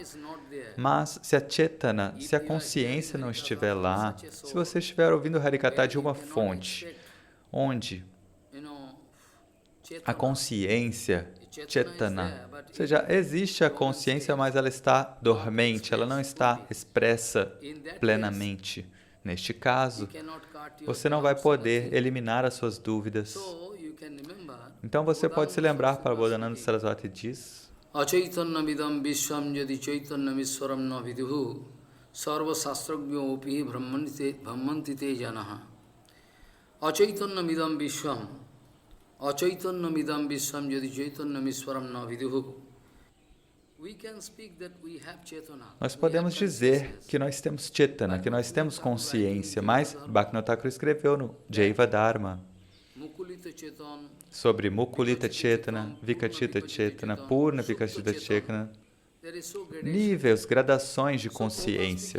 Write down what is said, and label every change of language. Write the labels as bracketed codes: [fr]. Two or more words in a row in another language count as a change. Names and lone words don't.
[pt] Mas se a Chetana, se a consciência não estiver lá, se você estiver ouvindo o Harikata de uma fonte, onde a consciência, Chetana, ou seja, existe a consciência, mas ela está dormente, ela não está expressa plenamente. Neste caso, você não vai poder eliminar as suas dúvidas. Então você pode se lembrar, para Bodhananda Sarasvati diz, [sa] अचैतन्यमिदं विश्वं यदि चैतन्यमीश्वरं न विदुः सर्व शास्त्रज्ञो अपि भ्रमन्ति ते जनाः. अचैतन्यमिदं विश्वं यदि चैतन्यमीश्वरं न विदुः. [pt] Nós podemos dizer que nós temos Chetana, que nós temos consciência, mas Bhaktivinoda Thakur escreveu no Jaiva Dharma sobre [sa] मुकुलित चेतना, विकचित चेतना, पूर्ण विकचित चेतना, [pt] níveis, gradações de consciência.